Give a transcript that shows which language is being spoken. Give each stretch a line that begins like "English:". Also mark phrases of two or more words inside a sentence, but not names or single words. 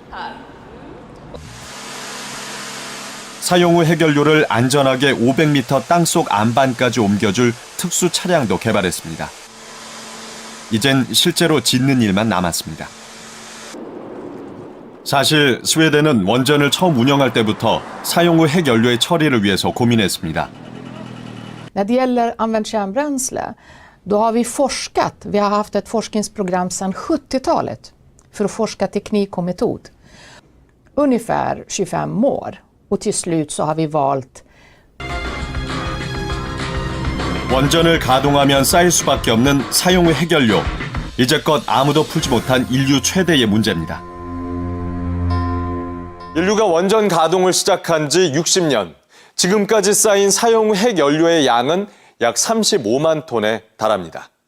Korean: 사용 후 핵연료를 안전하게 500m 땅속 안반까지 옮겨줄 특수 차량도 개발했습니다. 이젠 실제로 짓는 일만 남았습니다. 사실 스웨덴은 원전을 처음 운영할 때부터 사용 후 핵연료의 처리를 위해서 고민했습니다.
Swedish: När det gäller använt kärnbränsle, då har vi forskat. Vi har haft ett forskningsprogram sedan 70-talet för att forska teknik och metod. Ungefär 25 år. Och till slut så har vi valt
Korean: 원전을 가동하면 쌓일 수밖에 없는 사용 후 해결료. 이제껏 아무도 풀지 못한 인류 최대의 문제입니다. 인류가 원전 가동을 시작한 지 60년. 지금까지 쌓인 사용 후 핵연료의 양은 약 35만 톤에 달합니다.